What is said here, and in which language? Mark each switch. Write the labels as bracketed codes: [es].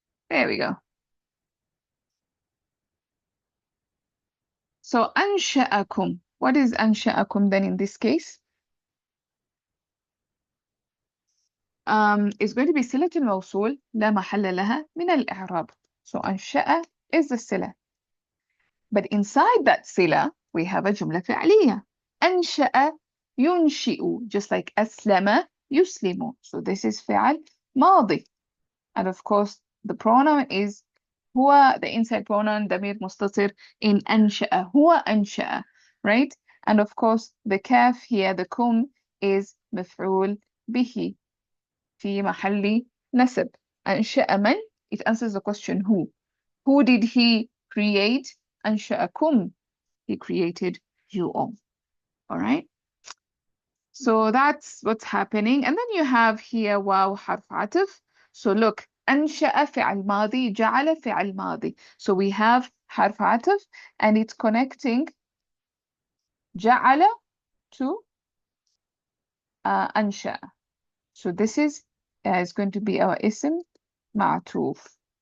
[en] There we go. So أنشأكم. What is أنشأكم then in this case? It's going to be [ar] صلة الموصول لا محل لها من الإعراب. [en] So أنشأ is the صلة. But inside that صلة, we have a [ar] جملة فعلية. أنشأ ينشئ, [en] just like [ar] أسلم يسلم. [en] So this is فعل ماضي. And of course, the pronoun is هو, the inside pronoun [ar] ضمير مستتر [en] in أنشأ. [ar] هو أنشأ, right? [en] And of course, the كاف here, the كم, is [ar] مفعول به في محل نسب. أنشأ من? [en] It answers the question who. Who did he create? أنشأكم. He created you all. All right? So that's what's happening. And then you have here [ar] واو حرف عطف. [en] So look, [ar] أنشأ فعل ماضي, جعل فعل ماضي. [en] So we have [ar] حرف عطف [en] and it's connecting جعل to أنشأ. So this is going to be our اسم معطوف.